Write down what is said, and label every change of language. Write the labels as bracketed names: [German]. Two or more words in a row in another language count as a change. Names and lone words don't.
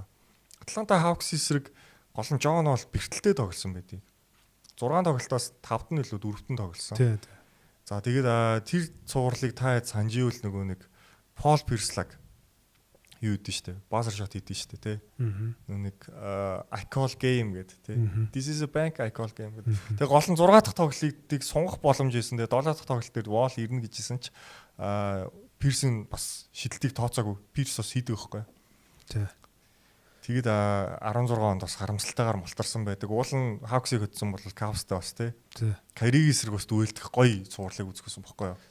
[Mongolian] Atlanta Hawks эсрэг гол нь John Wall бэртэлтэй тоглосон байдаг. 6 тоглолтоос 5-т нь илүү 4-т нь тоглосон. Тий. За тэгээд тэр цувралыг та хэд санживэл нөгөө нэг Paul Pierce-лаг юу хийдэж штэ. [English] Buzzer shot [Mongolian] хийдэж штэ тий. Нэг [English] I call game [Mongolian] гэдэг тий. [English] This is a bank I call game гэдэг. [Mongolian] Тэгээ гол нь 6 дахь тоглолтыг сунгах боломж ийсэн. Тэгээ 7 дахь тоглолт дээр Wall ирнэ гэжсэн ч Pierce-ийн бас шидэлтийг тооцоогүй. Pierce бас хийдэг байхгүй. Тий. Тэгээд 16 онд бас харамсалтайгаар мултарсан байдаг. Уул нь Hawks-ыг хөдсөн бол Cavs-тай бас тий. Kyrie эсрэг бас дүүлдэх гоё цувралыг үзэхсэн байхгүй юу?